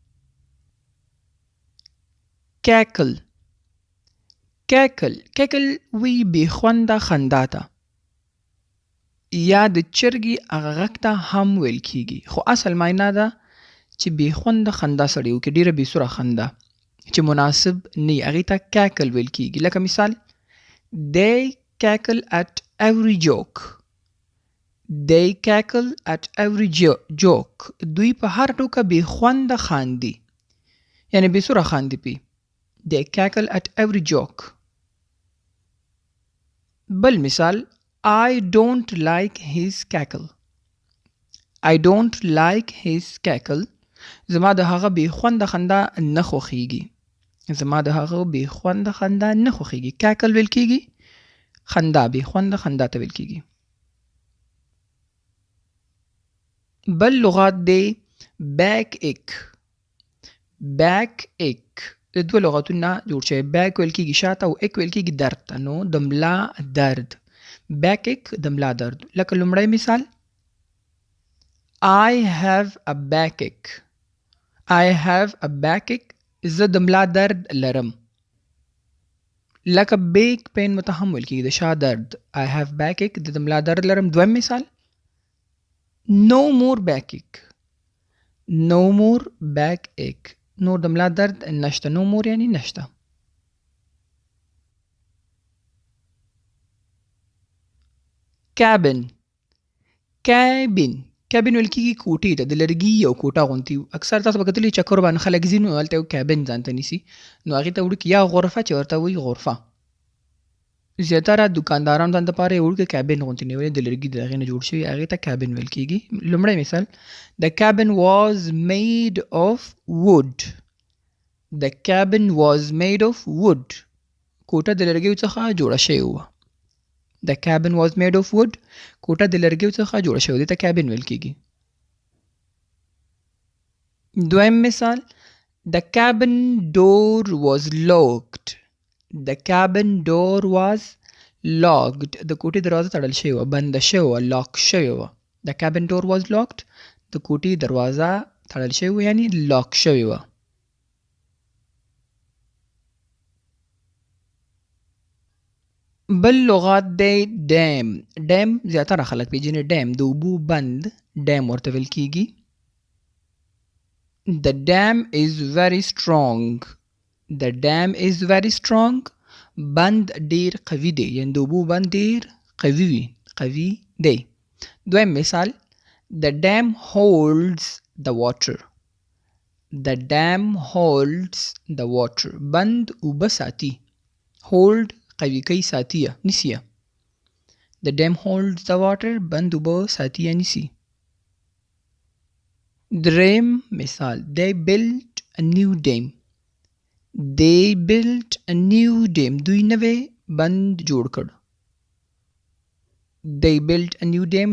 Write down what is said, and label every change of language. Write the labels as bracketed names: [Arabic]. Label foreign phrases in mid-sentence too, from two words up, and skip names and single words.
[Pashto] کیکل کیکل وی بې خونده خندا ته یا د چرګې هغه غږ ته هم ویل کیږي، خو اصل معنا ده چې بې خونده خندا سړی وکړي، ډېره بې سوره خندا چې مناسب نه وي هغې ته کیکل ویل کیږي. لکه مثال [English] They cackle at every joke. They cackle at every joke. [Pashto] دوی په هر ټوکه بې خونده خاندي، یعنی بې سوره خاندي پې. [English] They cackle at every joke. [Pashto] بل مثال [English] I don't like his cackle. I don't like his cackle. [Pashto] زما د هغه بې خونده خندا نه خوښیږي. زما د هغه بې خونده خندا نه خوښیږي. کیکل ویل کیږي خندا، بې خونده خندا ته ویل کیږي. بل لغات دی بیک ایک. بیک ایک د دوه لغاتونو نه جوړ شوی. بیک ویل کیږي شاته او ایک ویل کیږي درد ته، نو د ملا درد. بیک ایک د ملا درد. لکه لومړی مثال [English] I have a backache. I have a backache. [Pashto] زه د ملا درد لرم. لکه [English] back pain [Pashto] مته هم ویل کیږي د شا درد. [English] I have backache [Pashto] د ملا درد لرم. دویم مثال [English] No more backache. No more backache. [Pashto] نور د ملا درد نشته. [English] No more [Pashto] یعنی نشته. cabin. cabin ویل کیږي کوټې ته، د لرګي یو کوټه غوندې. اکثر تاسو به کتلي چکر باندې خلک ځي نو هلته یو کابین ځان ته نیسي، نو هغې ته وړوکي یا غرفه چې ورته وایي غرفه. زیاتره دوکانداران ځان دپاره یو وړوکی کابین غوندې نیولې د لرګي د هغې نه جوړ شوي، هغې ته کابین ویل کیږي. لومړی مثال [English] The cabin was made of wood. The cabin was made of wood. [Pashto] کوټه د لرګیو څخه جوړه شوې وه. [English] The cabin was made of wood. [Pashto] کوټه د لرګیو څخه جوړه شوې، دې ته کابین ویل کیږي. دویم مثال [English] The cabin door was locked. The cabin door was locked. [Pashto] د کوټې دروازه تړل شوې وه، بنده شوې وه، لاک شوې وه. [English] The cabin door was locked. [Pashto] د کوټې دروازه تړل شوې وه یعنی لاک شوې وه. بل لغات دی ډیم. ډیم زیاتره خلک پیژني. ډیم د اوبو بند، ډیم ورته ویل کیږي. [English] The dam is very strong. The dam is very strong. [Pashto] بند ډیر قوي دی، یعنی د اوبو بند ډیر قوي وي، قوي دی. دویم مثال [English] The dam holds the water. The dam holds the water. [Pashto] بند اوبه ساتي. hold قوي کوي، ساتي یا نیسي. [English] The dam holds the water. [Pashto] بند اوبه ساتي یا نیسي. دریم مثال [English] They built a new dam. They built a new dam. [Pashto] دوی نوی بند جوړ کړ. [English] They built a new dam.